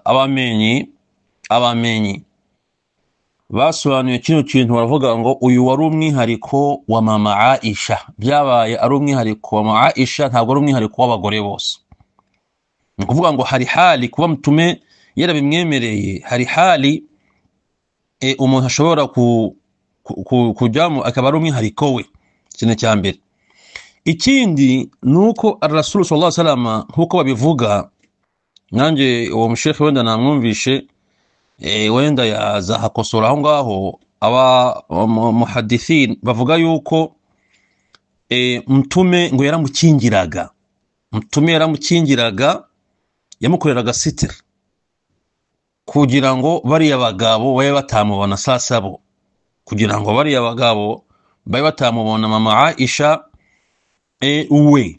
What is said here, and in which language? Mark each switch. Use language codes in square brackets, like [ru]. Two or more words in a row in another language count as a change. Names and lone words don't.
[rw] Abamenyi basobanuye kino kintu, baravuga ngo uyu wari umwihariko wa mama Aisha, byabaye ari umwihariko wa mama Aisha, ntabwo ari umwihariko w'abagore bose. Ni kuvuga ngo hari hali kuba Mtume yarabimwemereye, hari hali umuntu ashobora kujyamo akaba ari umwihariko we. Ikintu cya mbere. Ikindi nuko [ar] الرسول صلى الله عليه وسلم [rw] nkuko babivuga, nanjye uwo mushehe wenda namwumvishe, wenda yazahakosora aho ngaho, aba muhadithin bavuga yuko Mtume ngo yaramukingiraga, yamukoreraga sitr kugira ngo bariya bagabo babe batamubona sasabo, kugira ngo bariya bagabo babe batamubona mama Aisha uwe.